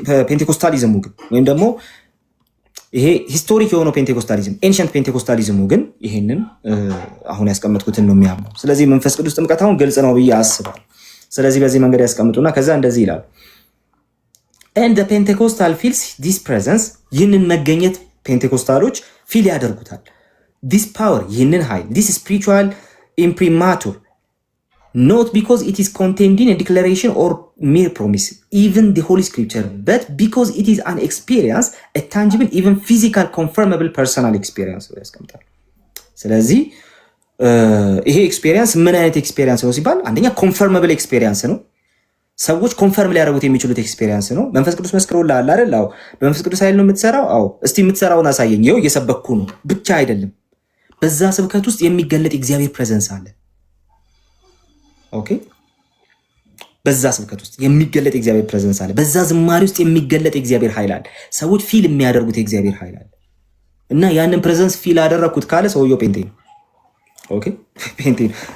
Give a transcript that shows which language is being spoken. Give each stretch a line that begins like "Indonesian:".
Amharic: ፔንቴኮስታሊዝሙ ግን ወይም ደግሞ ይሄ ሂስቶሪክ የሆነው ፔንቴኮስታሊዝም ኤንሸንት ፔንቴኮስታሊዝሙ ግን ይሄንን አሁን ያስቀመጥኩትን ነው የሚያምነው። ስለዚህ መንፈስ ቅዱስ ጥምቀት አሁን ግልጽ ነው ብዬ አስባለሁ። ስለዚህ በዚህ መንገድ ያስቀምጡና ከዛ እንደዚህ ይላሉ
English: and the Pentecostal feels this presence
Amharic: ይህንን መገኘት ፔንቴኮስታሎች ፊል ያደርጉታል። ዲስ ፓወር ይህንን ኃይል ዲስ ስፒሪቹዋል ኢምፕሪማቱር
English: not because it is contained in a declaration or mere promise, even the Holy Scripture, but because it is an experience, a tangible, even physical, confirmable personal experience.
Amharic: ስለዚህ ይሄ ኤክስፔሪየንስ ምን አይነት ኤክስፔሪየንስ ነው ሲባል አንደኛ ኮንፈርመብል ኤክስፔሪየንስ ነው። ሰዎች ኮንፈርም ሊያደርጉት የሚችሉት ኤክስፔሪየንስ ነው። መንፈስ ቅዱስ መስክሮልሃል አይደል? አዎ። በመንፈስ ቅዱስ ኃይል ነው የምትሰራው? አዎ። እስቲ የምትሰራውን አሳየኝ። ይኸው እየሰበኩ ነው ብቻ አይደለም፣ በዛ ስብከት ውስጥ የሚገለጥ እግዚአብሔር ፕሬዘንስ አለ። ኦኬ፣ በዛ ስብከት ውስጥ የሚገለጥ እግዚአብሔር ፕሬዘንስ አለ። በዛ ዝማሬ ውስጥ የሚገለጥ እግዚአብሔር ኃይል አለ። ሰዎች ፊል የሚያደርጉት እግዚአብሔር ኃይል አለ እና ያንን ፕሬዘንስ ፊል አደረኩት ካለ ሰውየው ፔንቴ ነው። ኦኬ፣ ፔንቴ ነው።